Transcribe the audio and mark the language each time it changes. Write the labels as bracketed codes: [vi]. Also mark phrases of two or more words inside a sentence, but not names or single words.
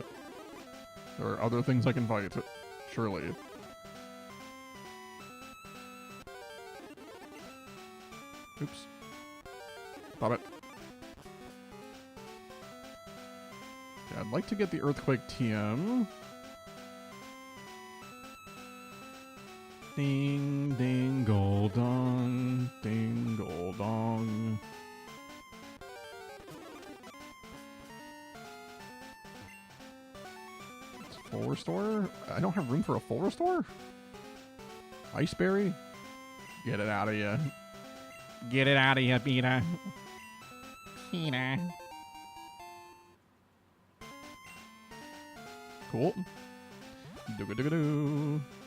[en] There are other things I can fight, surely. Oops. Stop it. I'd like to get the Earthquake TM. Ding, ding, dong. Ding, dong. It's full restore? I don't have room for a full restore? Iceberry? Get it out of you. Get it out of you, Peter. Peter. Cool. Doo-ga-doo-ga-doo.